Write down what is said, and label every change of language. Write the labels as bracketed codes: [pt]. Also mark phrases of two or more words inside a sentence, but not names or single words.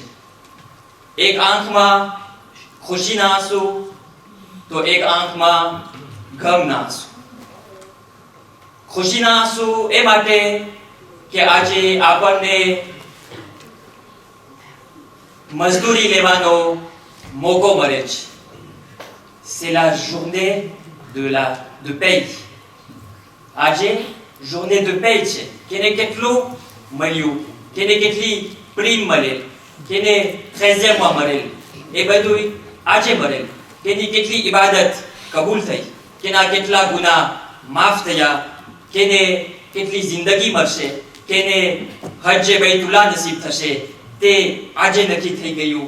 [gu] એક આંખમાં ખુશીના આંસુ તો એક આંખમાં ગમના આંસુ. ખુશીના આંસુ એ માટે કે આજે આપણને મજદૂરી લેવાનો મોકો મળે છે. [fr] C'est la journée de paye. [gu] આજે [fr] journée de paye [gu] છે. કેને કેટલું મળ્યું, કેને કેટલી પ્રીમ મળેલ, કેને 13 માં મળેલ, એ બધું આજે મળેલ. કેની કેટલી ઇબાદત કબૂલ થઈ, કેના કેટલા ગુનાહ માફ થયા, કેને કેટલી જિંદગી મળશે, કેને હજ્જે બૈતુલ્લાહ નસીબ થશે, તે આજે નક્કી થઈ ગયું.